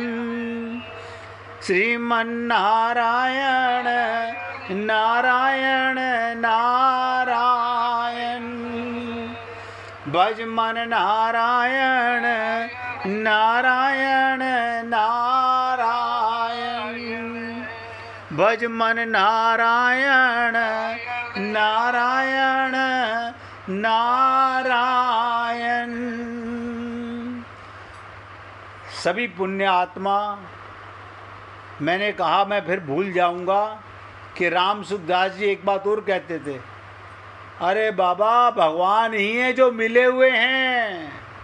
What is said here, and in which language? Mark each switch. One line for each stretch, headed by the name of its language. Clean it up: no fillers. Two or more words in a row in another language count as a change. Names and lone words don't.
Hindi: श्रीमन नारायण नारायण नारायण, भज मन नारायण नारायण नारायण, भज मन नारायण नारायण नारायण। सभी पुण्य आत्मा, मैंने कहा मैं फिर भूल जाऊंगा कि राम सुखदास जी एक बात और कहते थे, अरे बाबा भगवान ही हैं जो मिले हुए हैं।